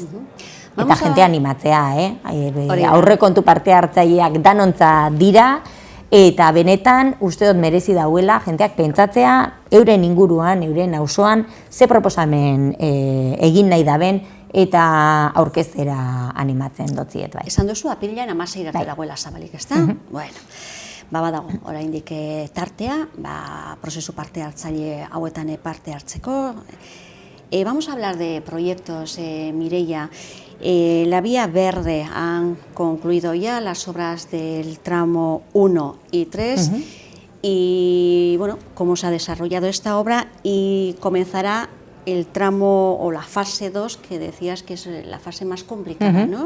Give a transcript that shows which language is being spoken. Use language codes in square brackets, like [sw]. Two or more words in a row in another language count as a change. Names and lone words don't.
[eu] Eta jente animatzea, aurrekontu parte hartzaileak danontza dira, eta benetan uste dut merezi dauela jenteak pentsatzea euren inguruan, euren auzoan, ze proposamen egin nahi daben, eta aurkeztera animatzen dotziet. Esan duzu, apirilaren 16 arte dagoela zabalik, ez da? Bueno, badago, oraindik tartea, prozesu parte hartzaile hauetan parte hartzeko. [es] Vamos a hablar de proyectos, Mireia. La Vía Verde han concluido ya las obras del tramo 1 y 3 y, bueno, cómo se ha desarrollado esta obra y comenzará el tramo o la fase 2, que decías que es la fase más complicada, ¿no?